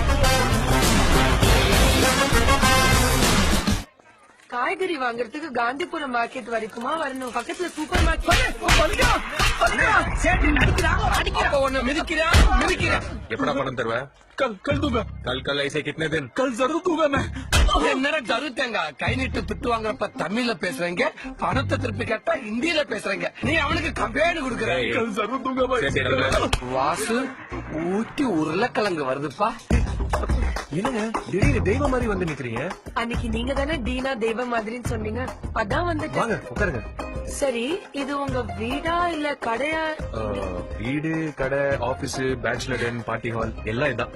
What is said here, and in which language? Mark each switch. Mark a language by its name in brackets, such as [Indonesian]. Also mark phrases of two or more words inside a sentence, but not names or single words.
[Tamil] காய்கறி வாங்குறதுக்கு காந்திபுரம் மார்க்கெட் வரைக்குமா வரணும்? பக்கத்துல சூப்பர் மார்க்கெட். எப்படா பணம் தருவ? [Hindi] कल दूंगा. कल ऐसे कितने दिन? कल जरूर दूंगा मैं. [Tamil] என்னடா தருத்தேங்க கை நீட்டு திட்டு வாங்குறப்ப தமிழ்ல பேசுறீங்க, பணத்தை திருப்பி கேட்டா ஹிந்தியில பேசுறீங்க. நீ அவனுக்கு கம்பெனி கொடுக்குற. [Hindi] कल जरूर दूंगा भाई. [Tamil] வாசு ஊட்டி உருளைக்கிழங்கு வருதுப்பா. என்னங்க திடீர்னு தெய்வம் மாதிரி வந்து நிக்கிறீங்க? அன்னைக்கு நீங்க தானே டீனா தெய்வம் மாதிரின்னு சொன்னீங்க, அதான் வந்துட்டேன். வாங்க உட்காருங்க. சரி, இது உங்க வீடா இல்ல கடையா? வீடு, கடை, ஆபீஸ், [English] bachelor den, party hall [Tamil] எல்லாம் இதான்.